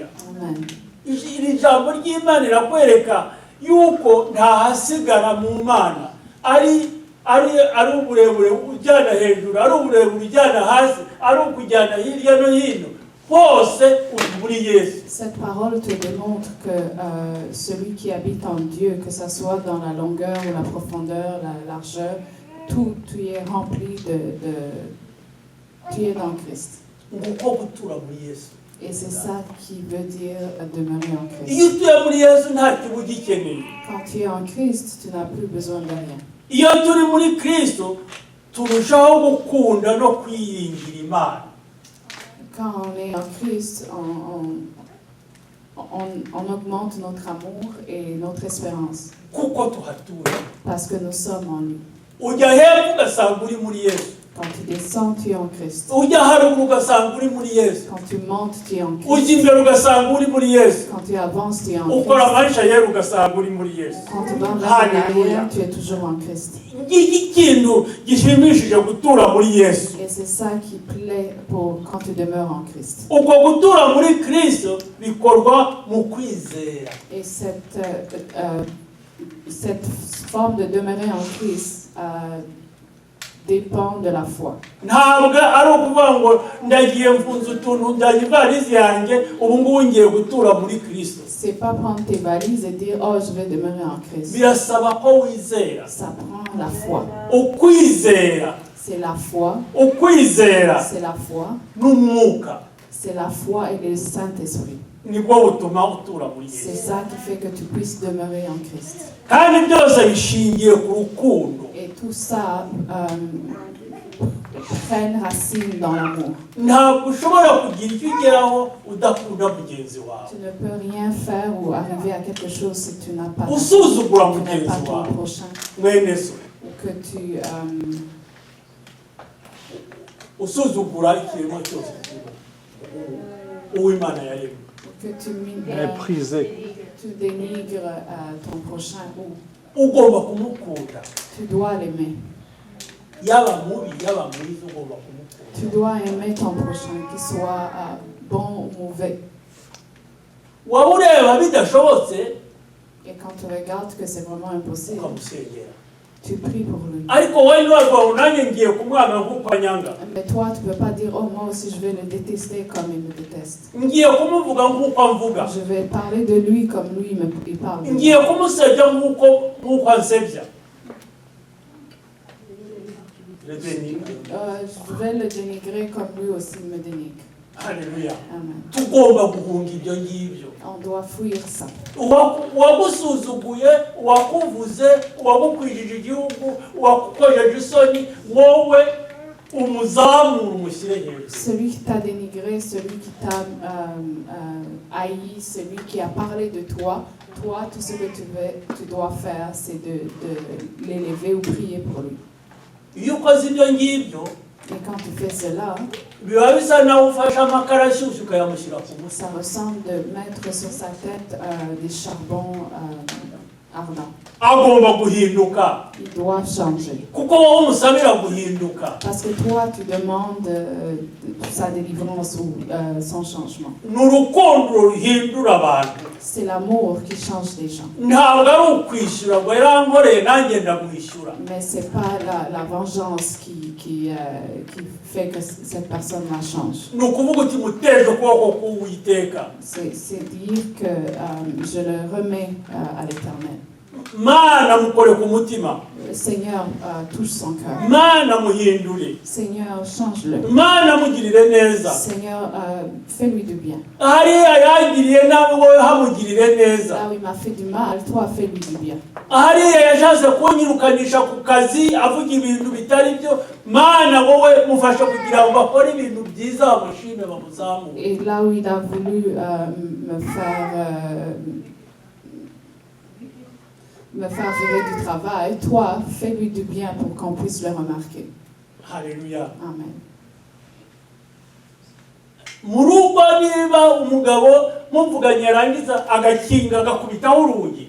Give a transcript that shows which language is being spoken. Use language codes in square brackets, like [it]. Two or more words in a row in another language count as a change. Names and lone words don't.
[rw] Amen. Iri jambo ry'Imana rirakwereka yuko ntahasigara mu Mana, ari uburebure ujyana hejuru, ari uburebure ujyana hasi, ari ukujyana hirya no hino, hose uri muri Yesu. [fr] Cette parole te démontre que celui qui habite en Dieu, que ça soit dans la longueur ou la profondeur, la largeur, tout tu es rempli tu es dans Christ. [rw] Nguko gutura muri Yesu. [fr] Et c'est ça qui veut dire demeurer en Christ. [rw] Iyo utuye muri Yesu nta kintu ugikeneye. [fr] Quand tu es en Christ, tu n'as plus besoin de rien. [rw] Iyo turi muri Kristo turushaho gukunda no kwiringira Imana. [fr] Quand on est en Christ, on augmente notre amour et notre espérance. [rw] Kuko tuhatura. [fr] Parce que nous sommes en lui. [rw] Ujya hepfo ugasanga uri muri Yesu. [fr] Quand tu descends, tu es en Christ. [rw] Ujya haruguru ugasanga uri muri Yesu. [fr] Quand tu montes, tu es en [rw] Ujya [fr] Christ. [rw] imbere ugasanga uri muri Yesu. [fr] Quand tu avances, tu es en [rw] Ukora [fr] Christ. [rw] amarisha yera ugasanga uri muri Yesu. [fr] Quand tu vas vers [rw] Hallelujah. [fr] l'arrière, tu es toujours en Christ. [rw] Iki kintu gishimishije gutura muri Yesu. [fr] Et c'est ça qui plaît quand tu demeures en Christ. [rw] Uko gutura muri Kristo bikorwa mu kwizera. [fr] Et cette forme de demeurer en Christ dépend de la foi. [rw] Ntabwo ari ukuvuga ngo ndagiye mfunze utuntu njyanye ivarisi yanjye ubu ngubu ngiye gutura muri Kristo. [fr] C'est pas prendre tes valises et dire oh je vais demeurer en Christ. [rw] Birasaba ko wizera. [fr] Ça prend la foi. [rw] Ukwizera. [fr] C'est la foi. [rw] Ukwizera. [fr] C'est la foi. [rw] N'umwuka. [fr] C'est la foi et le Saint-Esprit. [rw] Nibwo butuma utura muri [fr] C'est [rw] Yesu. [fr] ça qui fait que tu puisses demeurer en Christ. [rw] Kandi byose bishingiye ku rukundo. [fr] Et tout ça prenne racine dans l'amour. [rw] Ntabwo ushobora kugira icyo ugeraho udakunda mugenzi wawe. [fr] Tu ne peux rien faire ou arriver à quelque chose si tu n'as pas [rw] Usuzugura [fr] tu n'aimes pas [rw] mugenzi [fr] ton [rw] wawe. [fr] prochain. [rw] Mwene so. [fr] Ou que tu [rw] Usuzugura ikiremwa cyose uw'Imana yaremye. [fr] Mépriser. tu dénigres ton prochain ou [rw] Ugomba kumukunda. [fr] tu dois l'aimer. [rw] Yaba mubi yaba mwiza ugomba kumukunda. [fr] Tu dois aimer ton prochain, qu'il soit bon ou mauvais. [rw] Waba ureba bidashobotse [fr] Et quand tu regardes que c'est vraiment impossible, [rw] ukamusengera. [fr] tu pries pour lui. [rw] Ariko wowe ntiwarwaye nanjye ngiye kumwanga nk'uko anyanga. [fr] Mais toi, tu ne peux pas dire, oh, moi aussi, je vais le détester comme il me déteste. [rw] Ngiye kumuvuga nk'uko amvuga. [fr] Je vais parler de lui comme lui, il parle de [rw] Ngiye [fr] moi. [rw] kumusebya nk'uko ansebya. [fr] Je vais le dénigrer comme lui aussi me dénigre. [rw] Haleluya. Amen. Tugomba guhunga ibyo ngibyo. [fr] On doit fuir ça. [rw] Uwagusuzuguye, uwakuvuze, uwagukwijije igihugu, uwakukojeje isoni, wowe umuzamura umushyire hejuru. [fr] Celui qui t'a dénigré, celui qui t'a haï, celui qui a parlé de toi, tout ce que tu dois faire, c'est de l'élever ou prier pour lui. [rw] Iyo ukoze ibyo ngibyo, [fr] Et quand tu fais cela, [rw] biba bisa naho ufashe amakara ashyushye ukayamushyira ku mutwe. [fr] ça ressemble de mettre sur sa tête des charbons ardents. [rw] Agomba guhinduka. [fr] Il doit changer. [rw] Kuko wowe umusabira guhinduka. [fr] Parce que toi, tu demandes sa délivrance ou son changement. [rw] Ni urukundo ruhindura abantu. [fr] C'est l'amour qui change les gens. [rw] Ntabwo ari ukwishyura ngo yarankoreye nanjye ndamwishyura. [fr] Mais ce n'est pas la vengeance qui fait que cette personne-là change. [rw] Ni ukuvuga uti muteje ukuboko k'Uwiteka. [fr] C'est dire que je le remets à l'Éternel. [rw] Mana mukore ku mutima. [fr] Seigneur, touche son cœur. [rw] Mana muhindure. [fr] Seigneur, change-le. [rw] Mana mugirire neza. [fr] Seigneur, fais-lui du bien. [rw] Hariya yagiriye nabi wowe hamugirire neza. [fr] Là où il m'a fait du mal, toi, fais-lui du bien. [rw] Hariya yashatse kunyirukanisha ku kazi avuga ibintu bitari byo. Mana wowe mufashe kugira ngo bakore ibintu byiza bamushime bamuzamure. [fr] Et là où il a voulu me faire virer du travail, toi, fais-lui du bien pour qu'on puisse le remarquer. Alléluia. [rw] Amen. Murugo niba umugabo muvuganye arangiza agakinga agakubitaho urugi.